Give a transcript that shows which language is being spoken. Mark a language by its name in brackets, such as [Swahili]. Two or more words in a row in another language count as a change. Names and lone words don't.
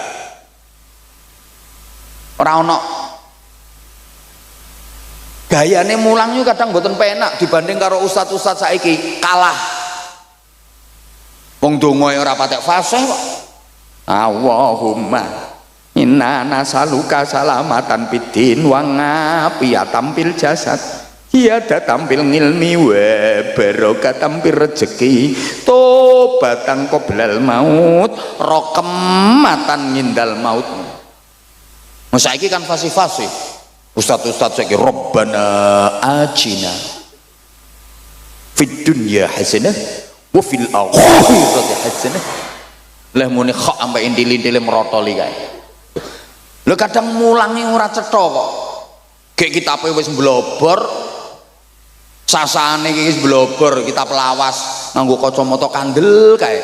[Javanese] Ora ono. Gayane mulang yo kadang mboten penak dibanding karo ustaz-ustaz saiki, kalah. Wong donga ora patek fasih kok. [Arabic] اللهم إنا نسألك سلامة بالدين وعافية في الجسد، زيادة في العلم وبركة في الرزق، توبة قبل الموت، رحمة عند الموت. [Javanese] Saiki kan fasih-fasih ustaz-ustaz saiki [Arabic] ربنا آتنا في الدنيا حسنة وفي الآخرة حسنة. [Javanese] Lah muni kok sampai intil-intile merotoli kae. Lho kadang mulangi ora cetha kok. Gek kitabe wis mblobor, sasane iki wis mblobor, kitab lawas nganggo kacamata kandel kae.